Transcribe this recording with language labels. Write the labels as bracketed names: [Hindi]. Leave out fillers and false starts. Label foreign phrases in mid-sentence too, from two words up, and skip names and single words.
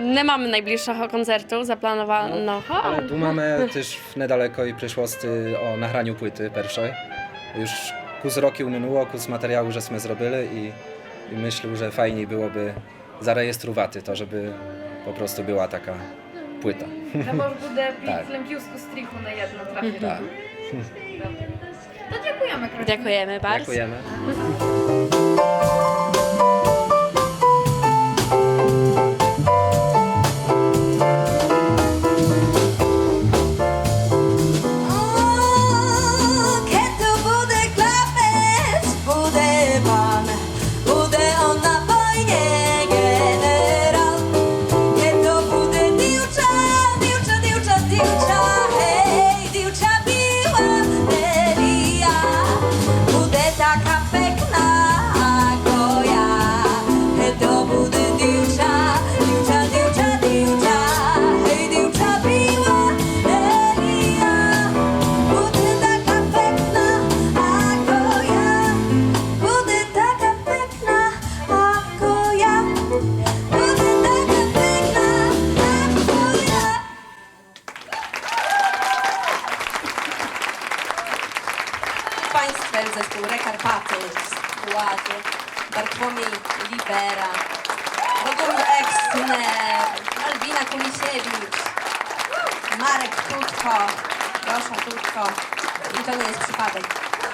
[Polish] Nie mamy najbliższego koncertu zaplanowanego. Ale tu mamy też w niedalekoj przyszłości o nagraniu płyty pierwszej. Już kus roki minęło, kus materiału żeśmy zrobili i myślę, że fajniej byłoby zarejestrować to, żeby po prostu była taka płyta. To może буде [Rusyn] Так. під лемпівську стріху на єдно трапити. [Polish] Tak. [Rusyn] Добре. То дякуємо, Красуня. [Polish] Dziękujemy bardzo. Dziękujemy. [Rusyn] Kiedy bude klapec, bude pan, bude on na wojnie generał. Kiedy bude diucza, diucza, diucza, diucza, hej, diucza biła Delia. Bude taka pekna ako ja. Kiedy bude diucza, diucza, diucza, diucza, hej, diucza biła Delia. Bude taka pekna ako ja. Bude taka pekna ako ja. Bude taka pekna ako ja. [Polish] Państwem zespół Rekarpaty w składzie Bartłomiej Libera, Robert Exner, Albina Kulisiewicz, Marek Tutko, Rosza Tutko i to nie jest przypadek.